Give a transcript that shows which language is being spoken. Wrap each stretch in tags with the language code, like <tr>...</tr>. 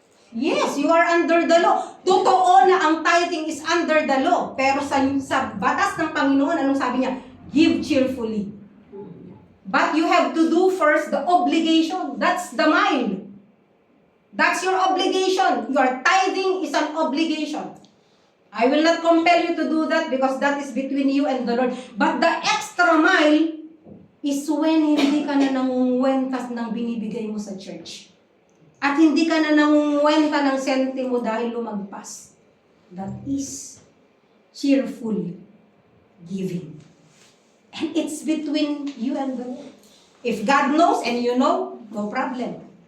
<en>Yes, you are under the law.</en> <tl>Totoo na ang</tl> <en>tithing is under the law.</en> <tl>Pero sa batas ng Panginoon, anong sabi niya?</tl> <en>Give cheerfully. But you have to do first the obligation. That's the mile. That's your obligation. Your tithing is an obligation. I will not compel you to do that because that is between you and the Lord. But the extra mile is when</en> <tl>hindi ka na nangungwentas ng binibigay mo sa church. At hindi ka na nangungwenta ng sentimo dahil lumagpas.</tl> <en>That is cheerful giving. And it's between you and the Lord. If God knows and you know, no problem.</en>